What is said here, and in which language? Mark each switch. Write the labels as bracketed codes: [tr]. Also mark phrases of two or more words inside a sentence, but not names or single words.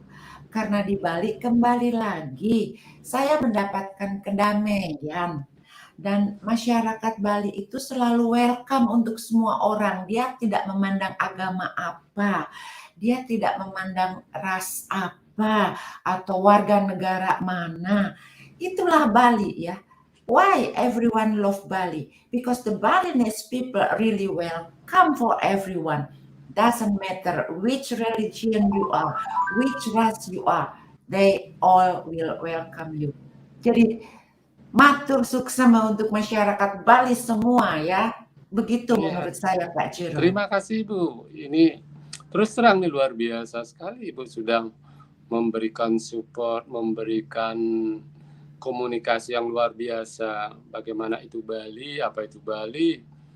[id] Karena di Bali kembali lagi saya mendapatkan kedamaian. Dan masyarakat Bali itu selalu welcome untuk semua orang. Dia tidak memandang agama apa, dia tidak memandang ras apa, atau warga negara mana. Itulah Bali ya. [en] Why everyone love Bali? Because the Balinese people really welcome for everyone. Doesn't matter which religion you are, which race you are, they all will welcome you. [id] Jadi [ban] matur suksema [id] untuk masyarakat Bali semua ya. Begitu Iya. menurut saya Pak Jero. Terima kasih Bu. Ini terus terang nih luar biasa sekali Ibu sudah memberikan support, memberikan komunikasi yang luar biasa. Bagaimana itu Bali, apa itu Bali.